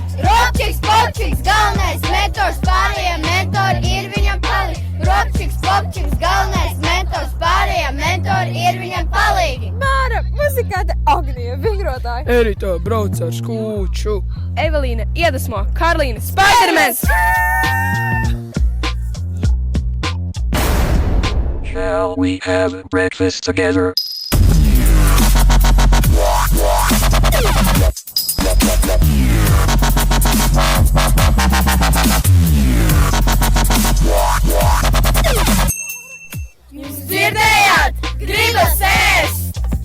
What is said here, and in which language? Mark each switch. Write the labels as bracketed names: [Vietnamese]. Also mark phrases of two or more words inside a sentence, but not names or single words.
[Latvian] Ropčiks, popčiks, galvenais mentors pārējiem mentori ir viņam palīgi. Ropčiks, popčiks, galvenais mentors pārējiem mentori ir viņam palīgi. Māra, muzikāte Agnija, vingrotāja. Erita brauc ar skūču. Evelīna iedvesmo, Karlīna Spidermans. [English] Shall we have breakfast together? [Latvian] Jūs dzirdējāt? Gribas ēst!